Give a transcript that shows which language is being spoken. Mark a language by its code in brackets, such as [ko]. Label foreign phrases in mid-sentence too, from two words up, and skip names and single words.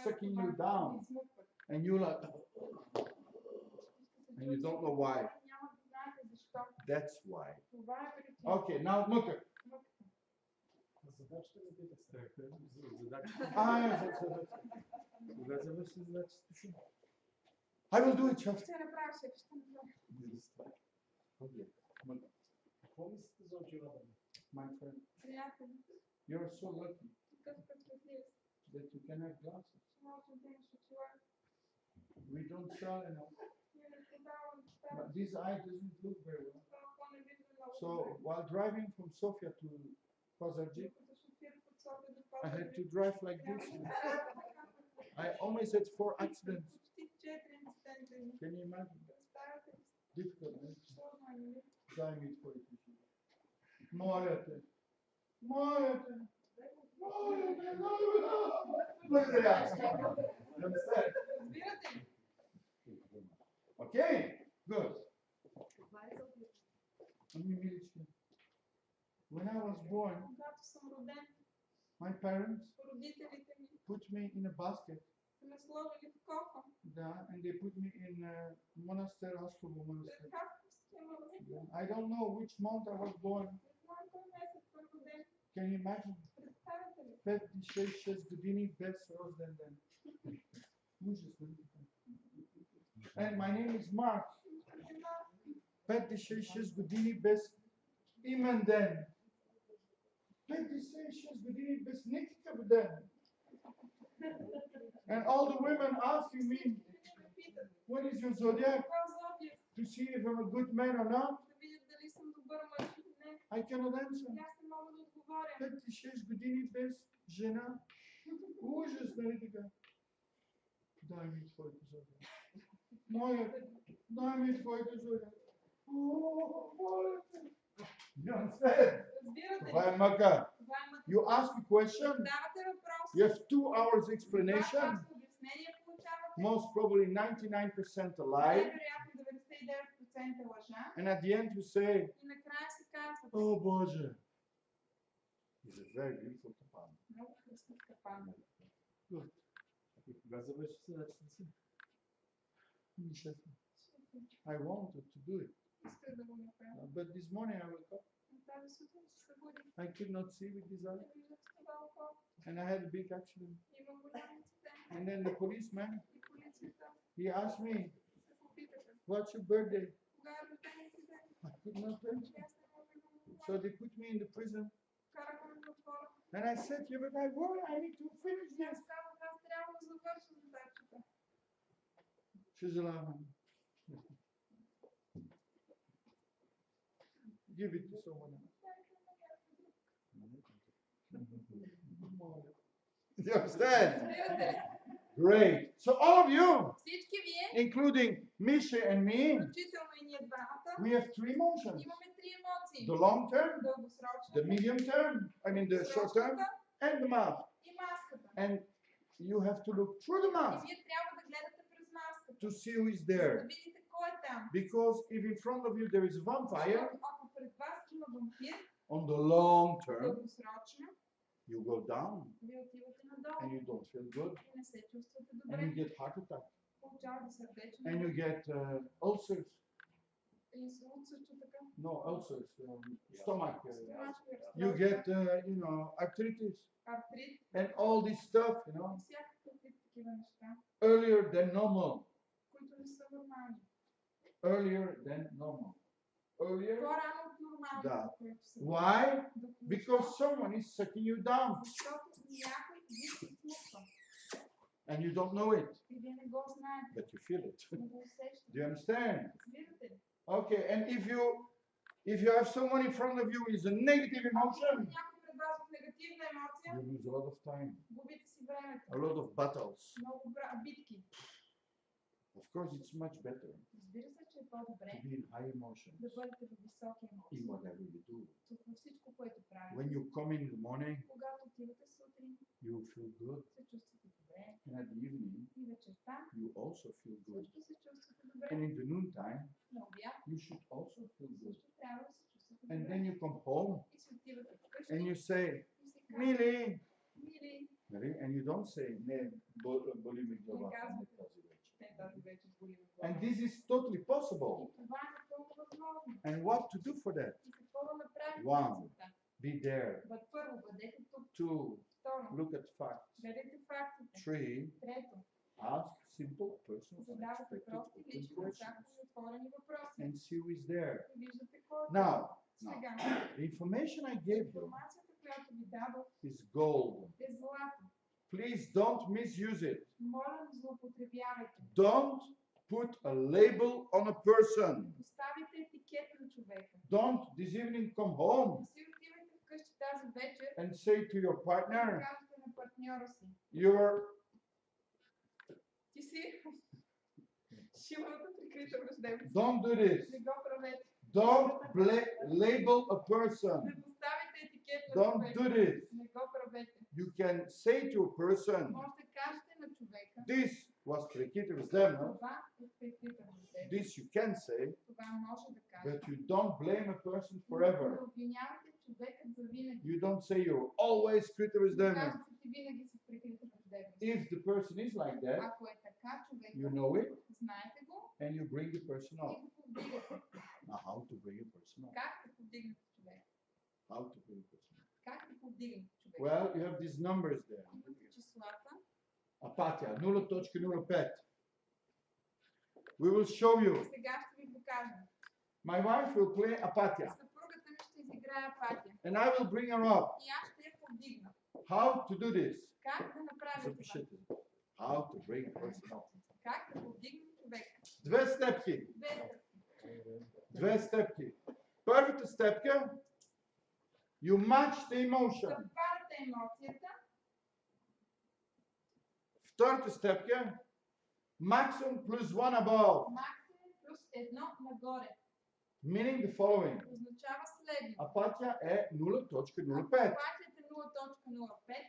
[en] sucking [bg] това, [en] you down. [bg] да ви измъкват. [en] and you like, and you don't know why. [bg] Няма да знаете защо. [en] That's why. [bg] Това е причина. [en] Okay, now look at. [bg] Задачата ми пита. Кога завърши задачата си? [en] I will do it, chef. [bg] Ще направя, шеф, ще направя. [en] Okay. [bg] Какво мислите за очилата ми? [en] My friend, [bg] Приятели, [en] you're so lucky [bg] такъв късметлив. [en] that you can have glasses. [bg] Може да имаш очила. [en] We don't sell enough. [bg] Ние не продаваме [en] But [bg] неща. [en] this eye doesn't look very well. [bg] Това око не вижда много [en] So [bg] добре. [en] while driving from Sofia to paardzhik, [bg] Докато шофирах от София до [en] I had to [bg] Пазарджик, [en] drive like this. I almost had 4 accidents. [bg] почти 4 инцидента имах. [en] Can you imagine? [bg] Представяте ли си? [en] Difficult, right? [bg] Сложно е, нали? Дай ми твоите си. Моля те. Моля те. Моля те. Благодаря. Understand? Разбирате ли? [en] Okay, good. [bg] Това е за Ами, милички, [en] when I was born, [bg] когато съм роден, [en] my parents [bg] родителите ми [en] put me in a basket. [bg] са ме сложили в кофа. Да, [en] and they put me in a monastery, Askovo monastery. [bg] Пред Хасковския манастир. [en] I don't know which month I was born. [bg] Не знам кой месец съм роден. [en] Can you imagine? [bg] Представяте ли? 56 години без рожден ден. Ужасно. [en] And my name is Mark. [bg] Една 56 години без имен ден. 56 години без никакъв ден. [en] And all the women asking me, [bg] ме питат. [en] what is your zodiac? [bg] Каква зодия? [en] To see if I'm a good man or not? [bg] Да видят дали съм добър мъж или не. [en] I cannot answer. [bg] И аз не мога да отговоря. 56 години без жена. Ужас, нали така? Дай ми твоето зодиак. Моля, дай ми твоето зодиак. О, моля те. [en] You understand? [bg] Разбирате ли? Това е мъка. Това е мъка. [en] You ask a question, [bg] Давате въпрос. [en] you have 2 hours [bg] Два [en] explanation, [bg] часа обяснение получавате. [en] most probably 99% lie, [bg] Най-вероятно 99% лъжа. [en] and at the end you say, [bg] И накрая си казвате. [en] oh Боже. It's a very beautiful kapam. [bg] Много красив капан. [en] Good. [bg] Кога завърши задачата си? [en] I wanted to do it, [bg] Исках да го направя. [en] but this morning I woke up. [bg] Но тази сутрин се събудих. [en] I could not see with this eye, [bg] Не виждах с това око. [en] and I had a big accident. [bg] Имам голям инцидент. [en] And then the policeman, [bg] И полицията [en] he asked me, [bg] се попитаха. [en] what's your birthday? [bg] Кога е рождения ти ден? [en] I could not answer. [bg] И аз не мога да му [en] So [bg] отговоря. [en] they put me in the prison, [bg] Караха ме в затвора. [en] and I said, yeah, but I need to finish [bg] И аз [en] this. [bg] казах, аз трябва да завърша задачата. Съжалявам. [en] Give it to someone else. You understand? [bg] Разбирате ли? [en] Great. So all of you, [bg] Всички вие, [en] including Misha and me, [bg] включително и ние двамата, [en] we have 3 emotions. [bg] имаме три емоции. [en] The long term, the [bg] Дългосрочната, [en] medium term, I mean the short term, [bg] срочната [en] and the mask. [bg] и маската. [en] And you have to look through the [bg] И [en] mask [bg] вие трябва да гледате през маската, [en] to see who is [bg] за да [en] there. [bg] видите кой е там. [en] Because if in front of you there is a vampire, [bg] Защото ако пред вас има вампир, [en] on the long term, [bg] дългосрочно, [en] you go down [bg] вие отивате надолу [en] and you don't feel good. [bg] и не се чувствате [en] And you [bg] добре. [en] get heart attack. [bg] Получавате сърдечни [en] And you get ulcers. [bg] и слух също така. [en] No, ulcers. Stomach. [bg] Стомашни [en] You get, [bg] разстройства, [en] arthritis. [bg] артрит [en] And all this stuff, [bg] и всякакъв вид такива неща, [en] earlier than normal. [bg] които не са нормални. [en] Earlier than normal. Earlier. [bg] По-рано от Да. нормалното, което са. [en] Why? [bg] Защо? [en] Because someone is sucking you down [bg] Защото някой ви се смуква [en] and you don't know it, [bg] и вие не го знаете, [en] but you feel it. [bg] не го усещате. [en] Do you understand? [bg] Разбирате ли? [en] Okay, and if you have someone in front of you with a negative [bg] Ако [en] emotion, [bg] някой пред вас с негативна емоция, ситуация, [en] you lose a lot of time, [bg] губите си времето. [en] a lot of battles. [bg] Много битки. [en] Of course, it's much better [bg] Разбира се, че е [en] to [bg] по-добре [en] be in high emotions [bg] да бъдете в високи [en] in [bg] емоции. [en] whatever you do. [bg] Във всичко, което правите. [en] When you come in the morning, [bg] Когато отивате сутрин, [en] you feel good, [bg] се чувствате добре. [en] and at the evening, [bg] И вечерта [en] you also feel good. [bg] също се чувствате добре. [en] And in the noontime, [bg] На обяд [en] you should also feel good. [bg] също трябва да се чувствате [en] And [bg] добре. [en] then you come home [bg] И си отивате вкъщи [en] and you say, [bg] и си казвате, Mili, мили, [en] and you don't say, [bg] не, боли ми глава, не тази вечер. не тази вечер боли ме [en] And [bg] глава. [en] this is totally possible. [bg] И това е напълно възможно. [en] And what to do for that? [bg] И какво да направите [en] One. [bg] за това? [en] Be there. [bg] Първо, бъдете тук. 2. Второ, [en] Look at facts. [bg] гледайте фактите. 3. Трето, [en] Ask simple, personal, [bg] задавате [en] unexpected, [bg] прости, [en] open [bg] лични, [en] questions. [bg] очаквани, отворени въпроси. [en] And see who is there. [bg] И виждате кой е. [en] Now, [bg] Сега, [en] the information I gave you [bg] информацията, която ви дадох, [en] is gold. [bg] е злато. [en] Please don't misuse it. [bg] Моля, не злоупотребявайте. [en] Don't put a label on a person. [bg] Поставите етикет на човека. [en] Don't this evening come home [bg] Не си отивайте вкъщи тази вечер [en] and say to your [bg] и [en] partner, [bg] кажете на партньора си. [en] you're [bg] Ти си шиловата прикрита враждебност. [en] don't do this. [bg] Не го правете. [en] Don't label a person. [bg] Не поставите етикет на [en] Don't do [bg] човека. [en] this. [bg] Не го правете. [en] You can say to a person, [bg] Може да кажете на човека. [en] this was [bg] прикрита враждебност. Това е прикрита враждебност. [en] This you can say, [bg] Това може да кажете. [en] but you don't blame a person forever. [bg] Не обвинявате човекът за винаги. [en] You don't say you're always [bg] прикрита враждебност. Кажете, че винаги си прикрита враждебност. [en] If the person is like that, [bg] Ако е така, човек, [en] you know it, [bg] знаете го [en] and you bring the person [bg] и [en] up. [bg] го повдигате. [en] Now, how to bring a person up? [bg] Как да повдигнете човек? [en] How to bring a person up? [bg] Как да повдигнете човек? [en] Well, you have these numbers there. [bg] Имате числата. Апатия, 0.05. [en] We will show you. [bg] Сега ще ви покажа. [en] My wife will play apatия, [bg] Съпругата ми ще изиграе апатия. [en] and I will bring her up. [bg] И аз ще я повдигна. [en] How to do this? [bg] Как да направя това? Запишете. [en] How to bring a person up. [bg] Как да повдигна човек? Две степки. Две стъпки. Две степки. Първата степка, [en] you match the emotion. [bg] Съвпадате емоцията. Втората степка, [en] maximum plus one above. [bg] Максимум плюс едно нагоре. [en] Meaning the following. [bg] Означава следното. Апатия е 0.05. Апатията 0.05